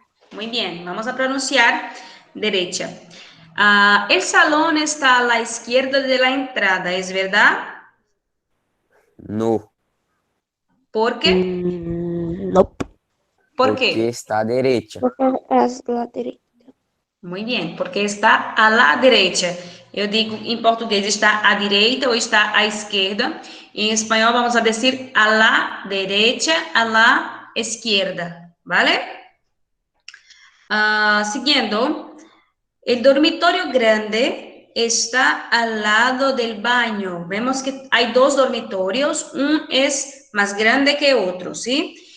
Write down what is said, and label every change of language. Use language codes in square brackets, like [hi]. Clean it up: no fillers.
[es] Muy bien, vamos a pronunciar derecha. El salón está a la izquierda de la entrada, ¿es verdad? No. ¿Por qué? [en] Nope. [es] ¿Por Porque qué? está a derecha. [pt] Porque é a direita. [es] Muy bien, porque está a la derecha. [pt] Eu digo em português está à direita ou está à esquerda. Em espanhol [es] vamos a decir a la derecha, a la izquierda, ¿vale? Siguiendo, el dormitorio grande está al lado del baño. Vemos que hay dos dormitorios, un es más grande que otro, ¿sí?